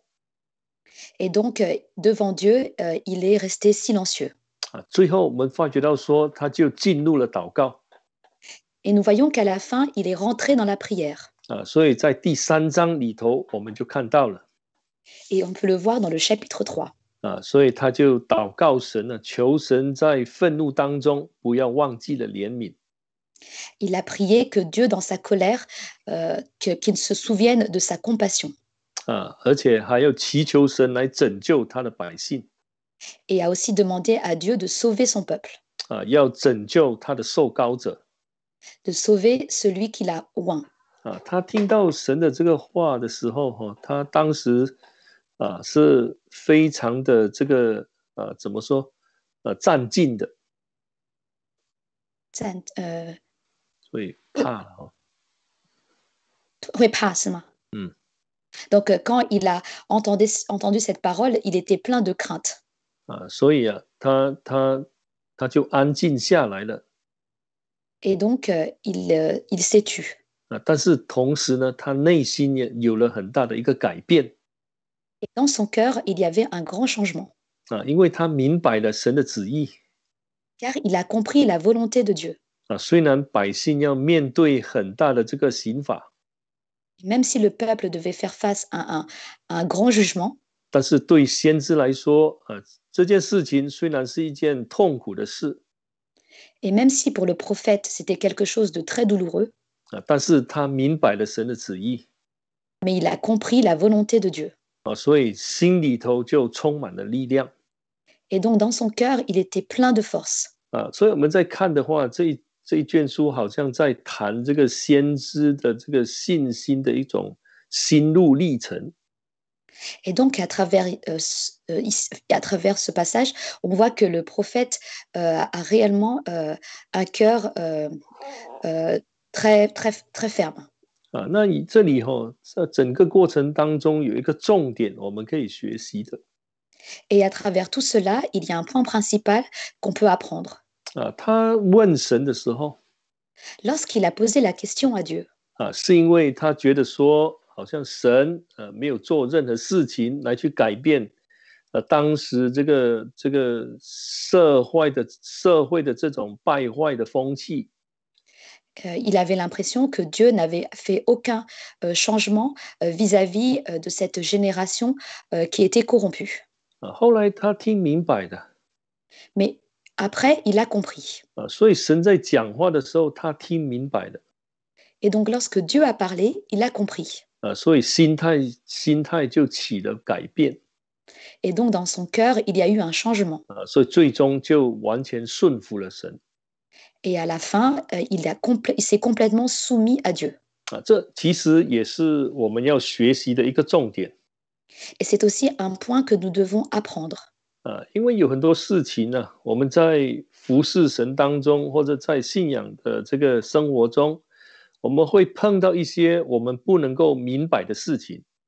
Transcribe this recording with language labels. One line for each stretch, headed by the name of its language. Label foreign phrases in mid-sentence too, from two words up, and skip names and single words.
French: Et donc, devant Dieu, il est resté silencieux.
Chinese: 最后我们发觉到说，他就进入了祷告。
French: Et nous voyons qu'à la fin, il est rentré dans la prière.
Chinese: 所以在第3章里头，我们就看到了。
French: Et on peut le voir dans le chapitre 3.
Chinese: 所以他就祷告神求神在愤怒当中不要忘记了怜悯。
French: Il a prié que Dieu, dans sa colère, qu'il se souvienne de sa compassion.
Chinese: 而且还要祈求神来拯救他的百姓。
French: Et a aussi demandé à Dieu de sauver son peuple.
Chinese: 要拯救他的受膏者。
French: De sauver celui qu'il a oint.
Chinese: 他听到神的这个话的时候他当时是非常的这个怎么说战尽的。所以怕了会怕是吗？
French: Donc quand il a entendu cette parole, il était plein de crainte.
Chinese: 所以他就安静下来了。
French: Et donc il s'est tu.
Chinese: 但是同时呢，他内心也有了很大的一个改变。
French: Et dans son cœur, il y avait un grand changement.
Chinese: 因为他明白了神的旨意。
French: Car il a compris la volonté de Dieu.
Chinese: 虽然百姓要面对很大的这个刑罚。
French: Même si le peuple devait faire face à un grand jugement.
Chinese: 但是对先知来说这件事情虽然是一件痛苦的事。
French: Et même si pour le prophète, c'était quelque chose de très douloureux.
Chinese: 但是他明白了神的旨意。
French: Mais il a compris la volonté de Dieu.
Chinese: 所以心里头就充满了力量。
French: Et donc dans son cœur, il était plein de force.
Chinese: 所以我们在看的话，这一卷书好像在谈这个先知的这个信心的一种心路历程。
French: Et donc à travers ce passage, on voit que le prophète a réellement un cœur très, très, très ferme.
Chinese: 那你这里在整个过程当中有一个重点我们可以学习的。
French: Et à travers tout cela, il y a un point principal qu'on peut apprendre.
Chinese: 他问神的时候
French: Lorsqu'il a posé la question à Dieu.
Chinese: 是因为他觉得说好像神没有做任何事情来去改变当时这个社会的这种败坏的风气。
French: Il avait l'impression que Dieu n'avait fait aucun changement vis-à-vis de cette génération qui était corrompue.
Chinese: 后来他听明白的
French: Mais après, il a compris.
Chinese: 所以神在讲话的时候，他听明白的
French: Et donc, lorsque Dieu a parlé, il a compris.
Chinese: 所以心态就起了改变
French: Et donc, dans son cœur, il y a eu un changement.
Chinese: 所以最终就完全顺服了神
French: Et à la fin, il s'est complètement soumis à Dieu.
Chinese: 这其实也是我们要学习的一个重点
French: Et c'est aussi un point que nous devons apprendre.
Chinese: 因为有很多事情呢，我们在服侍神当中，或者在信仰的这个生活中，我们会碰到一些我们不能够明白的事情。